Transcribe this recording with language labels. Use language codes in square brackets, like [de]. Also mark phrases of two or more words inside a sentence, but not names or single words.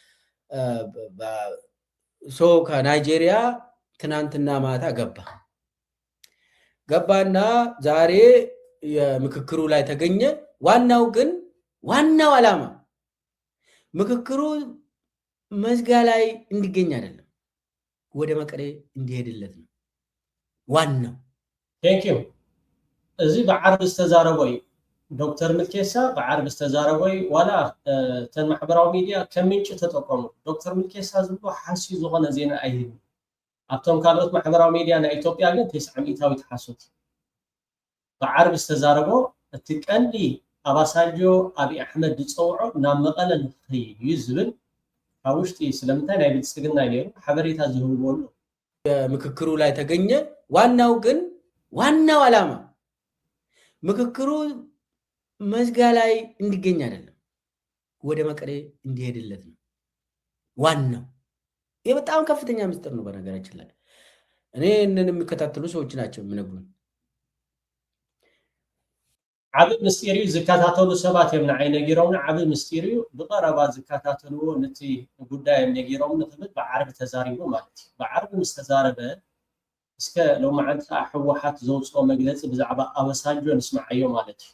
[am] ከናይጄሪያ ትናንትና ማታ ገባና ዛሬ የምክክሩ ላይ ተገኘ። ዋናው ዓላማ ምክክሩ መዝጋ ላይ እንዲገኝ አይደለም፣ ወደ መቀሌ እንዲሄድለት ነው ዋናው። [en] thank you። [ti] እዚ በዓርብ ዝተዛረበ እዩ ዶክተር ምልኬሳ በዓርብ ዝተዛረበ እዩ ዋላ ተን ማሕበራዊ ሚድያ ከም ምንጭ ተጠቀሙ። ዶክተር ምልኬሳ ዝብሎ ሓሲዩ ዝኾነ ዜና ኣይህብን። ኣብቶም ካልኦት ማሕበራዊ ሚድያ ናይ ኢትዮጵያ ግን 90 ሚእታዊት ሓሶት በዓርብ ዝተዛረቦ እቲ ቀንዲ ኣባሳንጆ ኣብይ ኣሕመድ ዝፀውዖ ናብ መቐለ ንክኸይድ እዩ ዝብል ካብ ውሽጢ ስለምንታይ ናይ ብልፅግና ነይሩ ሓበሬታ ዝህብዎ ኣሎ። [am] ምክክሩ ላይ ተገኘ። ዋናው ዓላማ ምክክሩ መዝጋ ላይ እንዲገኝ አይደለም፣ ወደ መቀሌ እንዲሄድለት ነው ዋናው። ይህ በጣም ከፍተኛ ምስጢር ነው። በነገራችን ላይ እኔ እነን የሚከታተሉ ሰዎች ናቸው የሚነግሩን። [ti] ዓብይ ምስጢር እዩ ዝከታተሉ ሰባት እዮም ንዓይ ነጊሮምና ዓብይ ምስጢር እዩ ብቐረባ ዝከታተልዎ ነቲ ጉዳይ እዮም ነጊሮም ንክብል በዓርቢ ተዛሪቡ ማለት እዩ። በዓርቢ ምስ ተዛረበ እስከ ሎማዓንቲ ከዓ ህወሓት ዘውፅኦ መግለፂ ብዛዕባ ኣባሳንጆ ንስማዓዮ ማለት እዩ።